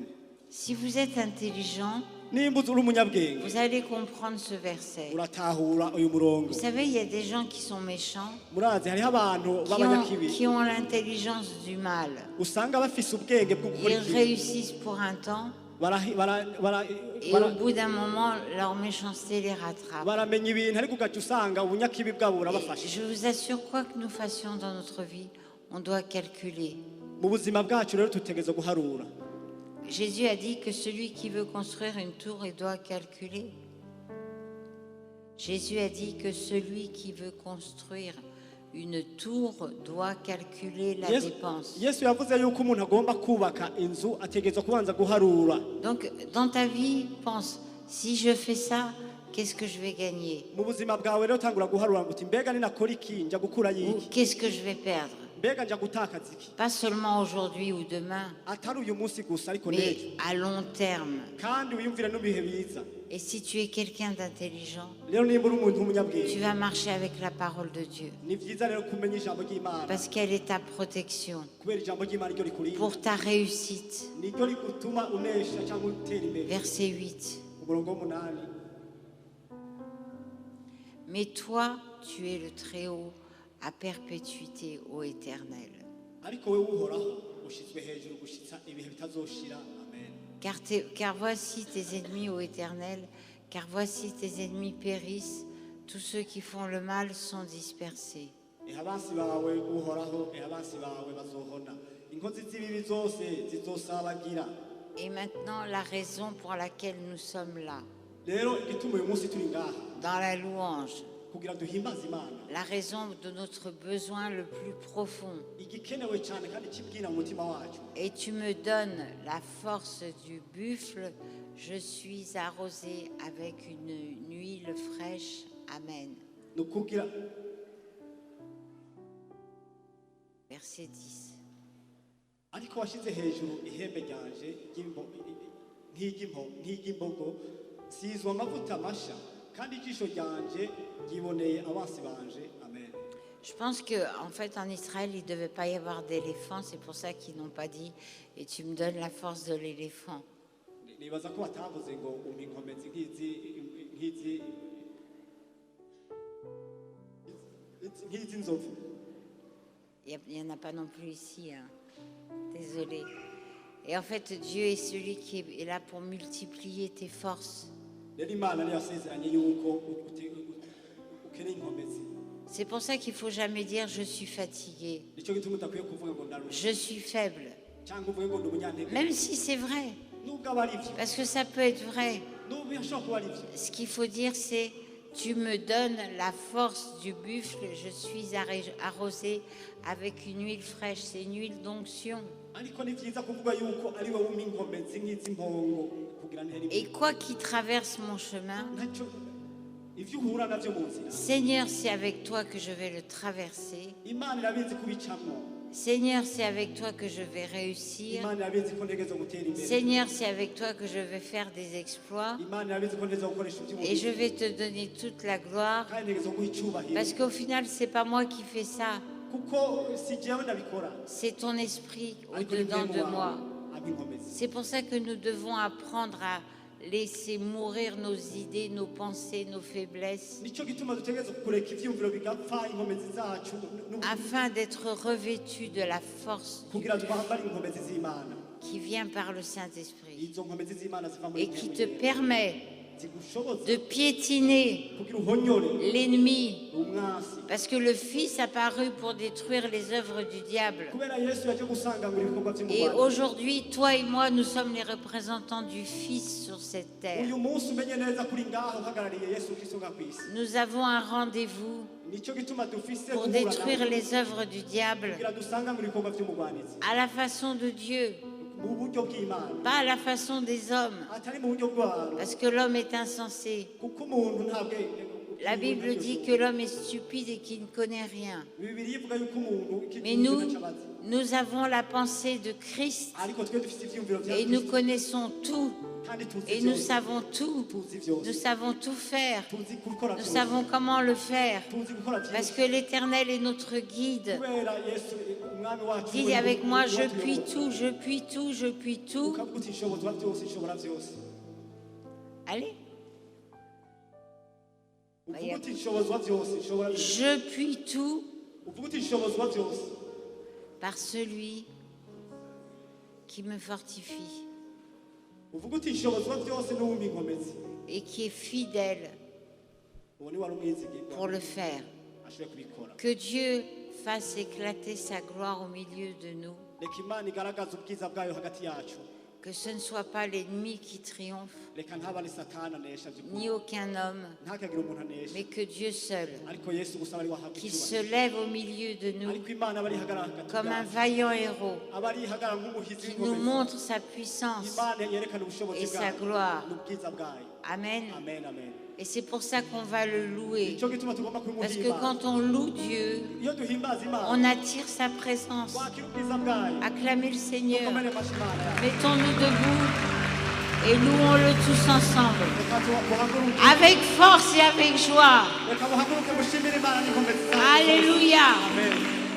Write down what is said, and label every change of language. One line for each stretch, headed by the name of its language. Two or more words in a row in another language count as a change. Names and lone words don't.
French: Si vous êtes intelligent,
Rundi: nimba uri umunyabwenge
French: vous allez comprendre ce verset.
Rundi: uratahura uyu murongo
French: Vous savez, il y a des gens qui sont méchants,
Rundi: murazi hariho abantu b'abanyakibi
French: qui ont l'intelligence du mal.
Rundi: usanga bafise ubwenge bwo gukora
French: Ils
Rundi: ikibi
French: réussissent pour un temps et au bout d'un moment, leur méchanceté les rattrape.
Rundi: baramenya ibintu ariko ugaca usanga ubunyakibi bwabo burabafashe
French: Je vous assure, quoi que nous fassions dans notre vie, on doit calculer.
Rundi: mu buzima bwacu rero tutegereza guharura
French: Jésus a dit que celui qui veut construire une tour, il doit calculer. Jésus a dit que celui qui veut construire une tour doit calculer la dépense.
Rundi: yesu yavuze yuko umuntu agomba kubaka inzu ategereza kubanza guharura
French: Donc, dans ta vie, pense, si je fais ça, qu'est-ce que je vais gagner?
Rundi: mu buzima bwawe rero tangura guharura ngo uti mbega ninakora iki njya gukura
French: Ou
Rundi: yiki
French: qu'est-ce que je vais perdre?
Rundi: mbega njya gutakaza iki
French: Pas seulement aujourd'hui ou demain,
Rundi: atari uyu munsi gusa ariko
French: mais
Rundi: n'ejo
French: à long terme.
Rundi: kandi wiyumvire n'ibihe biza
French: Et si tu es quelqu'un d'intelligent,
Rundi: rero nimba uri umuntu
French: tu
Rundi: w'umunyabwenge
French: vas marcher avec la parole de Dieu.
Rundi: ni byiza rero kumenya ijambo ry'imana
French: Parce qu'elle est ta protection
Rundi: kubera ijambo ry'imana ryo rikurinda
French: pour ta réussite.
Rundi: niryo rigutuma unesha cyangwa utera imbere
French: Verset 8.
Rundi: umurongo w'umunani
French: Mais toi, tu es le Très-Haut à perpétuité, ô Éternel.
Rundi: ariko wowe uhoraho ushyizwe hejuru gushitsa ibihe bitazoshira amen
French: Car voici tes ennemis, ô Éternel, car voici tes ennemis périssent, tous ceux qui font le mal sont dispersés.
Rundi: abansi bawe uhoraho abansi bawe bazohona inkozi z'ibibi zose zizosabagira
French: Et maintenant, la raison pour laquelle nous sommes là,
Rundi: rero igituma uyu munsi turi ngaha
French: dans la louange,
Rundi: kugira duhimbaze imana
French: la raison de notre besoin le plus profond.
Rundi: igikenewe cyane kandi kibwira mu mutima wacu
French: Et tu me donnes la force du buffle, je suis arrosé avec une huile fraîche. Amen.
Rundi: ni ukugira
French: Verset 10.
Rundi: ariko washyize hejuru ihembe ryanje nk'iry'imbogo sizwa amavuta masha kandi ijisho ryanje ryiboneye abansi banje amen
French: Je pense qu'en fait, en Israël, il ne devait pas y avoir d'éléphant. C'est pour ça qu'ils n'ont pas dit « et tu me donnes la force de l'éléphant
Rundi: nibaza ko batavuze ngo umpa inkomezi nk'iz'inzovu ».
French: Il n'y en a pas non plus ici. Hein. Désolé. Et en fait, Dieu est celui qui est là pour multiplier tes forces.
Rundi: rero imana niyo yasezeranye yuko ukeneye inkomezi
French: C'est pour ça qu'il ne faut jamais dire « je suis fatigué
Rundi: nicyo gituma udakwiye kuvuga ngo ndarusha ».
French: Je suis faible,
Rundi: cyangwa uvuge ngo ndi umunyantege
French: même si c'est vrai,
Rundi: nubwo aba ari byo
French: parce que ça peut être vrai.
Rundi: nubwo bishobora kuba ari byo
French: Ce qu'il faut dire, c'est tu me donnes la force du buffle, je suis arrosé avec une huile fraîche, c'est une huile d'onction.
Rundi: ariko ni byiza kuvuga yuko ari wowe umpa inkomezi nk'iz'impongo kugira ntere
French: Et
Rundi: imbere
French: quoi qui traverse mon chemin,
Rundi: ntacyo ibyo uhura nabyo mu nzira
French: Seigneur, c'est avec toi que je vais le traverser.
Rundi: imana irabizi kubicamo
French: Seigneur, c'est avec toi que je vais réussir.
Rundi: imana irabizi ko ntegeza gutera imbere
French: Seigneur, c'est avec toi que je vais faire des exploits.
Rundi: imana irabizi ko ntegeza gukoresha
French: Et je
Rundi: iby'umubiri
French: vais te donner toute la gloire.
Rundi: kandi ntegeza guha icyubahiro
French: Parce qu'au final, c'est pas moi qui fais ça.
Rundi: kuko si jyewe ndabikora
French: C'est ton esprit
Rundi: ariko ni
French: au-dedans
Rundi: mwemu
French: de
Rundi: wawe
French: moi.
Rundi: ampa inkomezi
French: C'est pour ça que nous devons apprendre à laisser mourir nos idées, nos pensées, nos faiblesses,
Rundi: nicyo gituma dutegereza kureka ivyumviro bigapfa inkomezi zacu
French: afin d'être revêtus de la force
Rundi: kugira twambare inkomezi z'Imana.
French: qui vient par le Saint-Esprit
Rundi: Izo nkomezi z'Imana ziva muri
French: et qui te permet
Rundi: zigushoboza
French: de piétiner
Rundi: kugira uhonyore
French: l'ennemi.
Rundi: umwasi.
French: Parce que le Fils apparut pour détruire les œuvres du diable.
Rundi: Kubera Yesu yaje gusangangura ibikorwa
French: Et
Rundi: by'umugwaneza.
French: aujourd'hui, toi et moi, nous sommes les représentants du Fils sur cette terre.
Rundi: Uyu munsi umenye neza kuri ngaho uhagarariye Yesu Kristo nga kwisi.
French: Nous avons un rendez-vous
Rundi: Nicyo gituma dufise
French: pour
Rundi: guhura
French: détruire
Rundi: nawe
French: les œuvres du diable
Rundi: kugira dusangangura ibikorwa by'umugwaneza.
French: à la façon de Dieu,
Rundi: Mu buryo bw'Imana.
French: pas à la façon des hommes,
Rundi: Atari mu buryo bw'abantu.
French: parce que l'homme est insensé.
Rundi: Kuko umuntu nta bwenge.
French: La Bible dit que l'homme est stupide et qu'il ne connaît rien.
Rundi: Bibiliya ivuga yuko umuntu
French: Mais nous avons la pensée de Christ
Rundi: ariko twe dufite ivyumviro vya
French: et nous
Rundi: Kristo
French: connaissons tout
Rundi: kandi tuzi
French: et nous
Rundi: vyose.
French: savons tout.
Rundi: Tuzi vyose.
French: Nous savons tout faire.
Rundi: Tuzi gukora
French: Nous
Rundi: vyose.
French: savons comment le faire.
Rundi: Tuzi gukora vyose.
French: Parce que l'Éternel est notre guide.
Rundi: Kubera Yesu umwami wacu
French: Dis avec moi, je puis tout, je puis tout, je puis tout.
Rundi: ukavuga uti nshobozwa byose nshobora byose.
French: Allez,
Rundi: Uvuga uti nshobozwa byose nshobora byose.
French: je puis tout
Rundi: Uvuga uti nshobozwa byose
French: par celui qui me fortifie
Rundi: uvuga uti nshobozwa byose n'uwumva inkomezi.
French: et qui est fidèle
Rundi: Uwo ni wari umwizigirwa
French: pour le faire.
Rundi: ashoboye kubikora.
French: Que Dieu fasse éclater sa gloire au milieu de nous.
Rundi: Reka Imana igaragaze ubwiza bwayo hagati yacu.
French: Que ce ne soit pas l'ennemi qui triomphe,
Rundi: Reka ntaba ari Satani anesha by'ukuri.
French: ni aucun homme,
Rundi: Ntihakagire umuntu anesha.
French: mais que Dieu seul,
Rundi: Ariko Yesu gusa ari wahabwa
French: qu'il
Rundi: icyubahiro.
French: se lève au milieu de nous
Rundi: Ariko Imana aba ari ihagarara hagati
French: comme un
Rundi: yacu.
French: vaillant héros,
Rundi: Aba ari ihagarara nk'umuhizi
French: qui nous
Rundi: w'inkomezi.
French: montre sa puissance
Rundi: Imana yerekana ubushobozi
French: et sa
Rundi: bwayo
French: gloire.
Rundi: n'ubwiza bwayo. Amen. Amen, amen.
French: Et c'est pour ça qu'on va le louer.
Rundi: Nicyo gituma tugomba
French: Parce que
Rundi: kumuhimbaza.
French: quand on loue Dieu,
Rundi: Iyo duhimbaza Imana,
French: on attire sa présence.
Rundi: wakira ubwiza bwayo.
French: Acclamez le Seigneur.
Rundi: Dukomere amashyi Imana yacu.
French: Mettons-nous debout et louons-le tous ensemble.
Rundi: Reka tuhaguruke.
French: Avec force et avec joie.
Rundi: Reka muhaguruke mushimire Imana n'inkomezi zayo.
French: Alléluia. Amen.